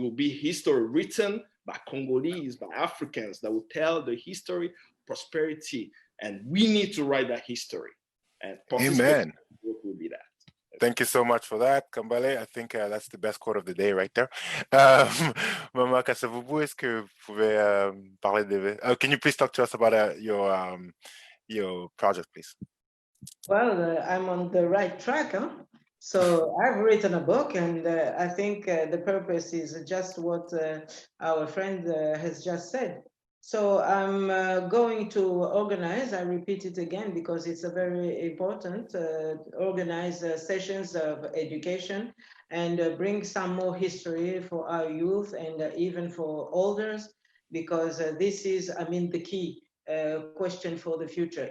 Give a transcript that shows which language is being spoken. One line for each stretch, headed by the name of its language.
English: It will be history written by Congolese, by Africans that will tell the history, prosperity. And we need to write that history. And Amen. Will be that. Thank you so much for that, Kambale. I think that's the best quote of the day right there.
French: Mama Kasavubu, est-ce que vous pouvez parler de...
English: can you please talk to us about your project, please? Well, I'm on the right track, huh? So I've written a book, and I think the purpose is just what our friend has just said. So I'm going to organize, I repeat it again because it's a very important, organize sessions of education and bring some more history for our youth and even for elders, because this is, the key question for the future.